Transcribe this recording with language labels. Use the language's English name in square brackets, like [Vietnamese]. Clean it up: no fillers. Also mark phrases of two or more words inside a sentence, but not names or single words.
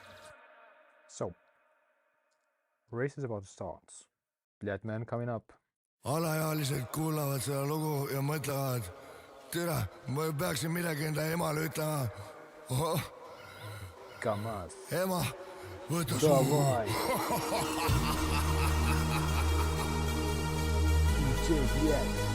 [English] So, race is about to start. Dead Man coming up. [Estonian] Alaealised kuulavad seda lugu ja mõtlevad, tere , ma peaksin midagi enda emale ütlema . ohoh , Камаз. ema , võta suu . [Russian] Давай. Включай, блядь.